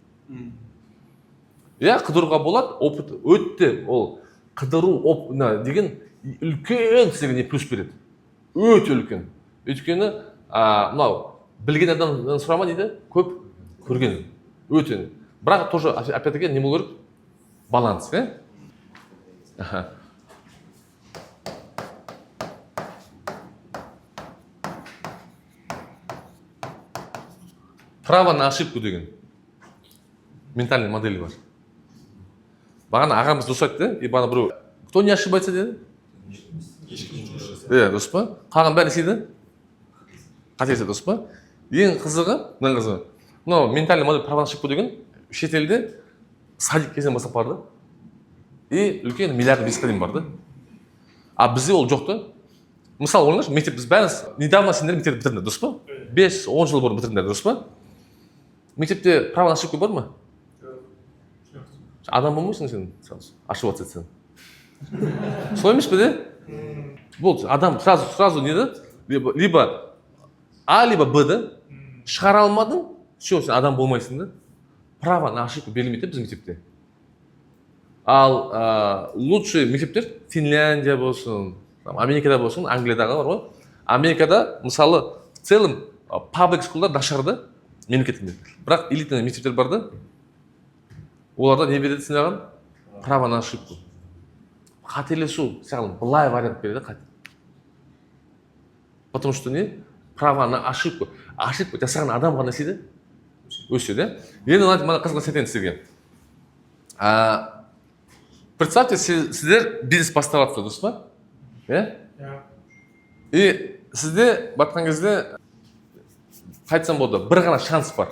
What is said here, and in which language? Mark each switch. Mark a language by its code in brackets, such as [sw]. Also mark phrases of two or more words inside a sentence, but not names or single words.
[kk] Қыдыруға болады, опыт өтті, ол қыдыру деген үлкен сізге не плюс береді. Өте үлкен. Өйткені, білген адамдан сұрама дейді, көп көрген. Өте. Бірақ [ru] тоже, опять-таки, [kk] не болу керек? Баланс, [ru] Право на ошибку [kk] деген [ru] ментальный модели [kk] бар. Бағана ағамыз дұрыс айтты, и бағана біреу, [ru] кто не ошибается деді? [kk] Дұрыс па? Қалған бәрі істейді? Қателесе, дұрыс па? Ең қызығы, [ru] ментальный модель право на ошибку [kk] деген шетелде садик кезден бастап барды. И үлкен миллиард бизнеске дейін барды. А бізде ол жоқ та. Мысалы, ойлаңызшы, мектеп біз бәріміз недавно сендер мектепті бітірдіңдер, дұрыс па? 5-10 жыл бұрын бітірдіңдер, дұрыс па? Мектепте [ru] право на ошибку [kk] бар ма? Адам болмайсың сен, ошибаться етсең. Солай емес пе, де? Бұл адам сразу не да? [ru] Либо А, либо Б, да? [kk] Шығара алмадың, все, сен адам болмайсың, да? [ru] Право на ошибку [kk] берілмейді біз мектепте. Ал лучший мектептер Финляндия болсын, Америкада болсын, Англиядағы бар ғой. Америкада, мысалы, [ru] в целом [kk] паблик скулдар нашарды мемлекетінде. Бірақ элитный мектептер бар да, оларда не береді саған? [ru] Право на ошибку. [kk] Қателесу, саған былай вариант береді. [ru] Потому что не? Право на ошибку. [kk] Ошибку жасаған адам ғана істейді? Өседі. Енді мына қызға сетен сізге. Представьте, сіздер бизнес бастап жатсыз, дұрыс па? И сізде батқан кезде қайтсам болды, бір ғана шанс бар.